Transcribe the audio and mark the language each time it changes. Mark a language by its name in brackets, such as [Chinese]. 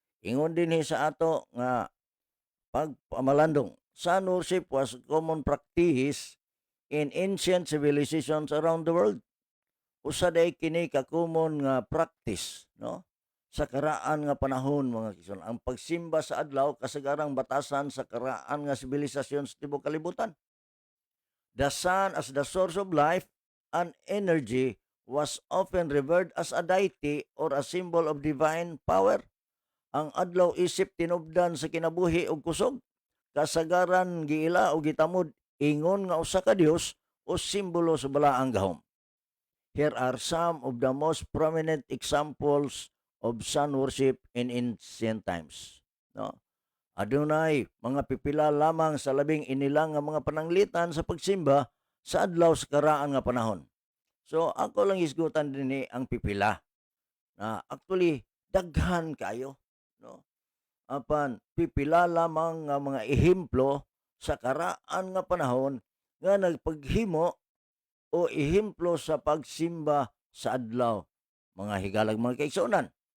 [Cebuano] Ingon dinhi sa ato nga pagpamalandong. [English] Sun worship was common practice in ancient civilizations around the world. [Cebuano] Usa day kini ka common nga practice, no? Sa karaan nga panahon mga kison, ang pagsimba sa adlaw kasagarang batasan sa karaan nga sibilisasyon sa tibuok kalibutan. [English] The sun as the source of life and energy was often revered as a deity or a symbol of divine power. [Cebuano] Ang adlaw isip tinubdan sa kinabuhi ug kusog, kasagaran giila o gitamod ingon nga usa ka dios o simbolo sa balaang gahom. [English] Here are some of the most prominent examples of sun worship in ancient times. No? [Cebuano] Adunay mga pipila lamang sa labing inilang nga mga pananglitan sa pagsimba sa adlaw sa karaan nga panahon. So ako lang isgutan dinhi ang pipila. Na actually daghan kayo, no? Apan pipila lamang nga mga ehemplo sa karaan nga panahon nga nagpaghimo o ehemplo sa pagsimba sa adlaw, mga higalag mga kaigsuonan.